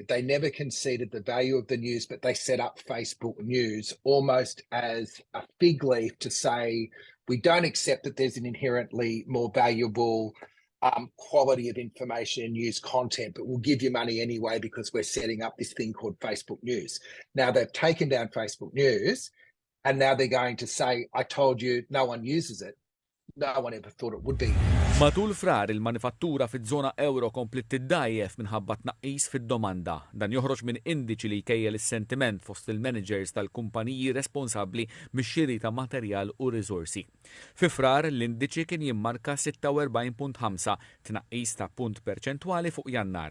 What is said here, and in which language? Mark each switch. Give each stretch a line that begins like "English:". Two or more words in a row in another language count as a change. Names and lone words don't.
English: They never conceded the value of the news, but they set up Facebook News almost as a fig leaf to say, we don't accept that there's an inherently more valuable quality of information and news content, but we'll give you money anyway because we're setting up this thing called Facebook News. Now they've taken down Facebook News, and now they're going to say, I told you no one uses it. No one ever thought it would be.
Maltese: Matul frar il-manifattura fiż-żona euro komplet tiddajjef minħabba tnaqqis fid-domanda. Dan joħroġ minn indiċi li jkejjel is-sentiment fost il-managers tal-kumpaniji responsabbli mix-xiri ta' materjal u riżorsi. Fi frar l-indiċi kien jimmarka 46.5, tnaqqis ta' punt perċentwali fuq Jannar.